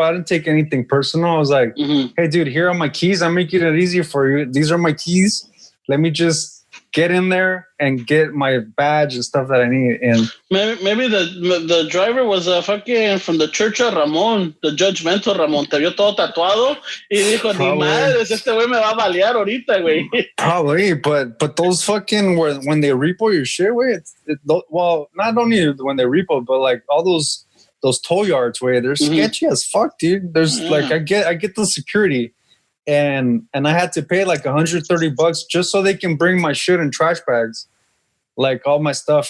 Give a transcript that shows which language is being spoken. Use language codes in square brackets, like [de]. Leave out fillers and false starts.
[en] I didn't take anything personal. I was like, hey, dude, here are my keys. I'm making it easier for you. These are my keys. Let me just get in there and get my badge and stuff that I need. And maybe the driver was fucking from the Church of Ramon, the judgmental Ramon. [es] Te vio todo tatuado y dijo, ni madres, este güey me va a balear ahorita, güey. [en] Probably, but those fucking, when they repo your shit, güey, well, not only when they repo, but like all those tow yards, where they're sketchy as fuck, dude. There's like, I get the security. And I had to pay like $130 just so they can bring my shit in trash bags, like all my stuff.